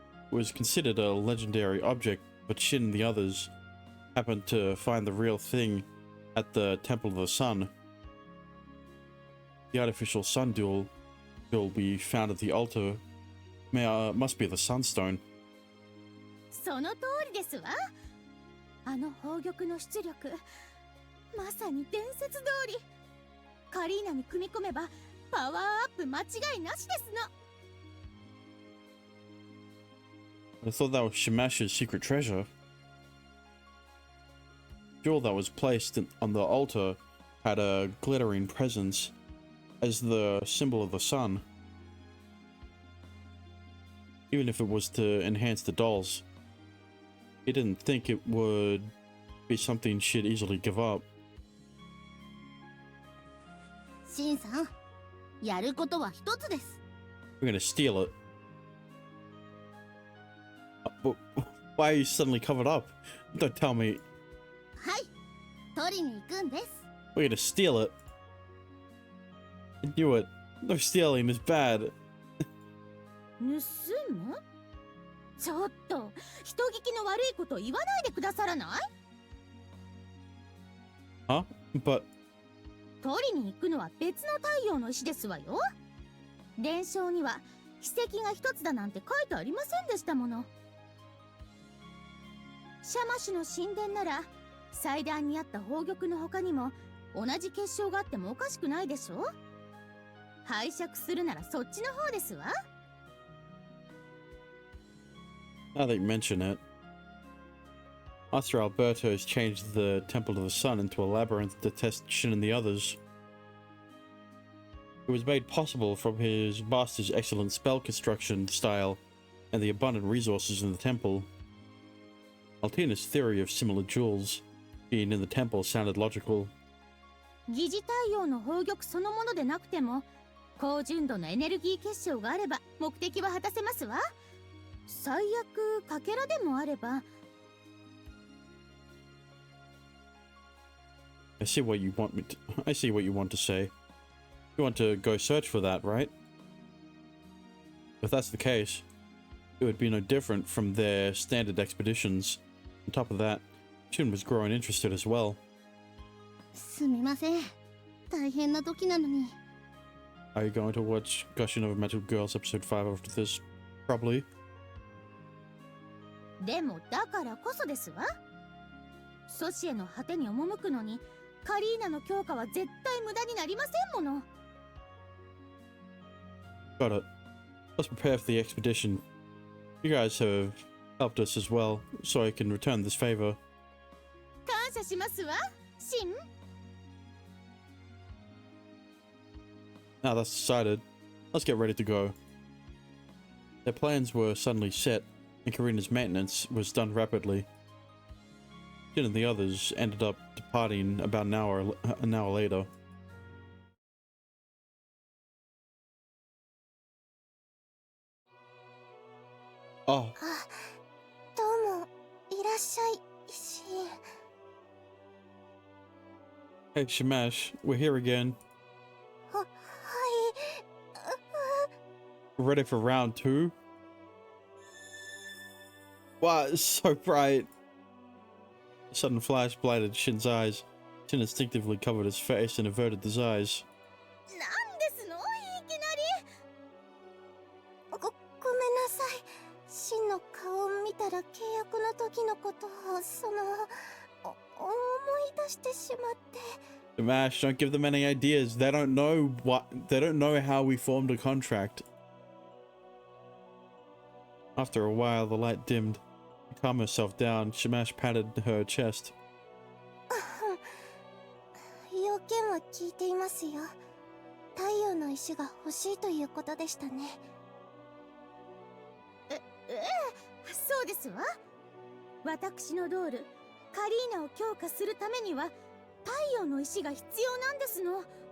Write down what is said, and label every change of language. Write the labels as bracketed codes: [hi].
[en] It was considered a legendary object, but Shin and the others happened to find the real thing at the Temple of the Sun. The artificial sun jewel we found at the altar must be the Sunstone. [ja] その通りですわ。あの宝玉の出力、まさに伝説通り。カリーナに組み込めばパワーアップ間違いなしですの。 [en] I thought that was Shimash's secret treasure. The jewel that was placed on the altar had a glittering presence as the symbol of the sun. Even if it was to enhance the dolls, he didn't think it would be something she'd easily give up. [ja] シンさん、やることは一つです。 [en] We're gonna steal it. But why are you suddenly covered up? Don't tell me. [ja] はい、取りに行くんです。 [en] We're gonna steal it. I knew it. No, stealing is bad. [ja] 盗む？ちょっと人聞きの悪いこと言わないでくださらない？ [en] Huh? But [ja] 取りに行くのは別の太陽の石ですわよ。伝承には奇跡が一つだなんて書いてありませんでしたもの。シャマシュの神殿なら祭壇にあった宝玉の他にも同じ結晶があってもおかしくないでしょ。拝借するならそっちの方ですわ。 [en] now that you mention it, Master Alberto has changed the Temple of the Sun into a labyrinth to test Shin and the others. It was made possible from his master's excellent spell construction style and the abundant resources in the temple. Altina's theory of similar jewels being in the temple sounded logical. [ja] 疑似太陽の宝玉そのものでなくても高純度のエネルギー結晶があれば目的は果たせますわ。最悪かけらでもあれば。 [en] I see what you want to say. You want to go search for that, right? If that's the case, it would be no different from their standard expeditions. On top of that, Shin was growing interested as well. [ja] すみません。大変な時なのに。 [en] Are you going to watch Gushing Over Metal Girls episode 5 after this? Probably. [ja] でもだからこそですわ。ソシエの果てに赴くのにカリーナの強化は絶対無駄になりませんもの。 [en] Got it. Let's prepare for the expedition. You guys have helped us as well, so I can return this favor. [ja] 感謝しますわ、シン。 [en] Now that's decided, let's get ready to go. Their plans were suddenly set, and Karina's maintenance was done rapidly. Jin and the others ended up departing about an hour later. Oh, [ja] どうもいらっしゃい、シン。 [en] hey Shimash, we're here again. [ja] はい。 [en] Ready for round 2? Wow, it's so bright. A sudden flash blinded Shin's eyes. Shin instinctively covered his face and averted his eyes. [ja] なんですの、いきなり。ごめんなさい。シンの顔を見たら契約の時のことを思い出してしまって。 [en] Shimash, don't give them any ideas. They don't know how we formed a contract. After a while, the light dimmed. To calm herself down, Shimash patted her chest. [ja] 要件は聞いていますよ。太陽の石が欲しいということでしたね。そうですわ。私のドール、カリーナを強化するためには太陽の石が必要なんですの。